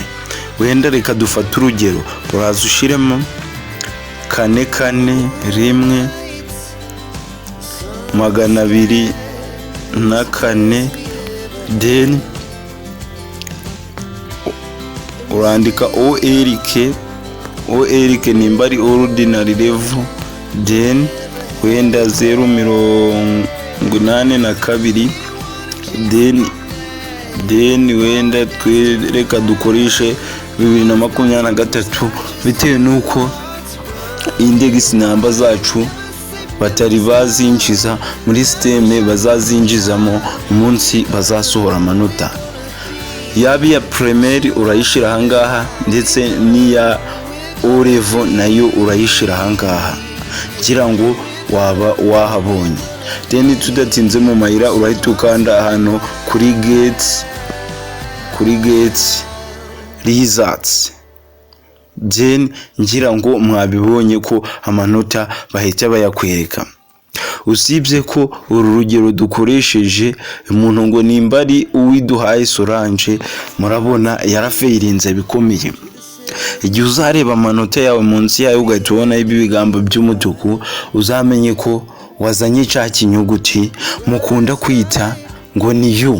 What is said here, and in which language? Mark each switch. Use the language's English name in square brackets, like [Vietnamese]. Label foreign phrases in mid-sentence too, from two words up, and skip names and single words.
[Kinyarwanda] Wenda reka dufata urugero, uraza ushiremo 441 then urandika OLK nimba ari [English] ordinary level, [Kinyarwanda] then wenda 082 then wenda twereka dukoreshe 2023 bitewe nuko [English] index number [Kinyarwanda] zacu batari bazinjiza muri systeme, bazazinjizamo umunsi bazasohora amanota. Yabi ya primary urayishira ahangaha, ndetse niya [English] O level [Kinyarwanda] nayo urayishira ahangaha, ngira ngo waba wahabonye. Then tudatinze mu mayira urahita ukanda ahantu kuri [English] get results. [Kinyarwanda] Then ngira ngo mwabibonye ko amanota bahita bayakwereka. usibye ko uru rugero dukoresheje umuntu ngo nimba ari Uwiduhaye Solange, murabona yarafeirinze bikomeye. Igihe uzareba amanota yawe munsi yayo ugahita ubona ibigambo by'umutuku, uzamenye ko wazanye cya kinyuguti mukunda kwita ngo ni yu.